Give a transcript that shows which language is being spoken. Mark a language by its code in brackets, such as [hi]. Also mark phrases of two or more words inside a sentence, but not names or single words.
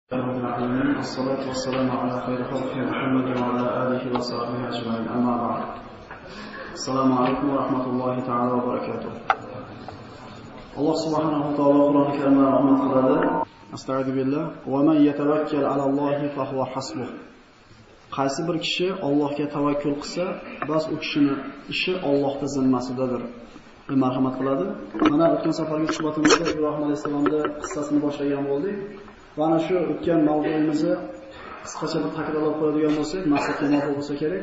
[ar] رب العالمين والصلاة والسلام على خير خلق محمد وعلى آله وصحبه أجمعين أما بعد السلام عليكم ورحمة الله تعالى وبركاته الله سبحانه وتعالى قرآن الكريم رحمة الله أستعيذ بالله ومن يتوكل على الله فهو حسبه [uz] qaysi bir kishi Allohga tavakkul qilsa, bas u kishining ishi Allohning zimmasidadir. Marhamat qiladi. Mana o'tgan safargi suhbatimizda Ibrohim alayhisolamning qissasini boshlagan bo'ldik. Va ana shu o'tgan mavzuimizni qisqacha bir takrorlab qo'yadigan bo'lsak, maqsadga muvofiq bo'lsa kerak.